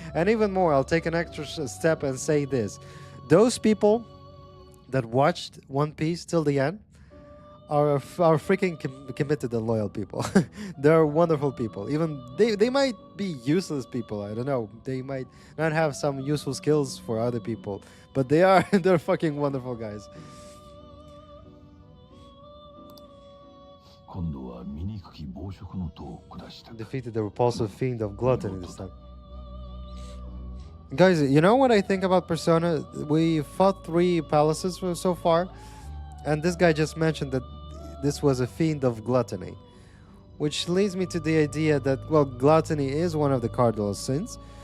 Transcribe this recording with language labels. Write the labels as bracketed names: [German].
[English] And even more, I'll take an extra step and say this. Those people that watched One Piece till the end are freaking committed and loyal people. They're wonderful people. Even they might be useless people. I don't know. They might not have some useful skills for other people, but they're fucking wonderful guys. [Japanese] 今度は醜き暴食の塔を下した。 [English] Defeated the repulsive fiend of gluttony this time. Guys, you know what I think about Persona? We fought 3 palaces so far, and this guy just mentioned that this was a fiend of gluttony, which leads me to the idea that, well, gluttony is one of the cardinal sins.